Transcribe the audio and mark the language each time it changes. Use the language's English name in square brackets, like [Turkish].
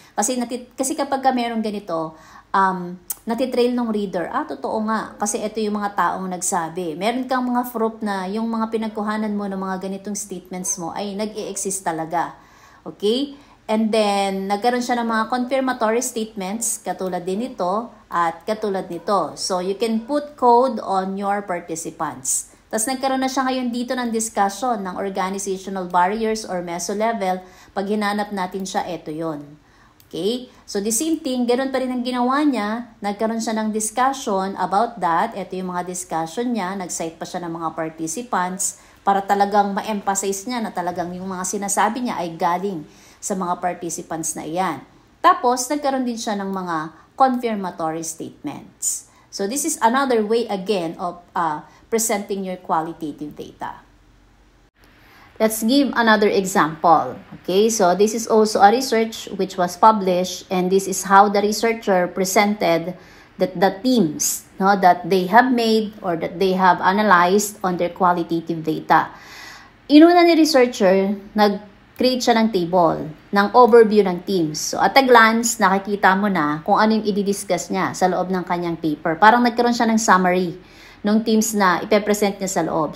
[Filipino] Kasi kapag merong ganito, natitrail ng reader. Totoo nga. Kasi ito yung mga taong nagsabi. Meron kang mga proof na yung mga pinagkuhanan mo ng mga ganitong statements mo ay nag-i-exist talaga. Okay? [English] And then, [Filipino] nagkaroon siya ng mga confirmatory statements, katulad din ito at katulad nito. [English] So, you can put code on your participants. [Filipino] Tapos nagkaroon na siya ngayon dito ng discussion ng organizational barriers or meso-level. Pag hinanap natin siya, ito yon. Okay? [English] So, the same thing, [Filipino] ganoon pa rin ang ginawa niya. Nagkaroon siya ng discussion about that. Ito yung mga discussion niya. Nag-cite pa siya ng mga participants para talagang ma-emphasize niya na talagang yung mga sinasabi niya ay galing sa mga participants na iyan. Tapos, nagkaroon din siya ng mga confirmatory statements. [English] So, this is another way again of presenting your qualitative data. Let's give another example. Okay, so this is also a research which was published, and this is how the researcher presented the themes that they have made or that they have analyzed on their qualitative data. [Filipino] Inuna ni researcher, nag-create siya ng table, ng overview ng themes. [English] So at a glance, [Filipino] nakikita mo na kung ano yung i-discuss niya sa loob ng kanyang paper. Parang nagkaroon siya ng summary ng teams na ipepresent niya sa loob.